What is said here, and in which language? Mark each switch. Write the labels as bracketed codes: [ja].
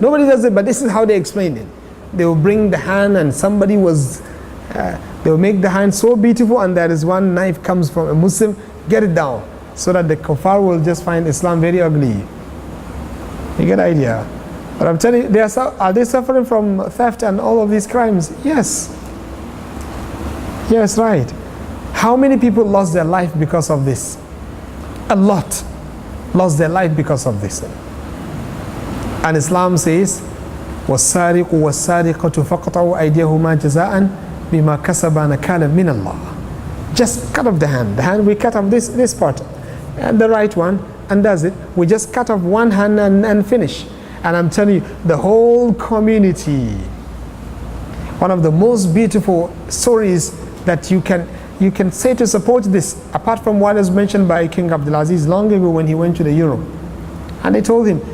[en] Nobody does it, but this is how they explain it. They will bring the hand, and somebody was, they will make the hand so beautiful, and there is one knife comes from a Muslim, get it down, so that the kuffar will just find Islam very ugly. You get the idea? But I'm telling you, are they suffering from theft and all of these crimes? Yes. Yes, right. How many people lost their life because of this? A lot lost their life because of this. And Islam says, [ar] وَالسَّارِقُ وَالسَّارِقَةُ فَقْطَعُوا أَيْدِيَهُمَا جَزَاءً بِمَا كَسَبَا نَكَالًا مِنَ اللَّهِ. [en] Just cut off the hand. The hand, we cut off this part, and the right one, and does it. We just cut off one hand and finish. And I'm telling you, the whole community, one of the most beautiful stories that you can say to support this, apart from what is mentioned by King Abdulaziz long ago when he went to the Europe. And they told him,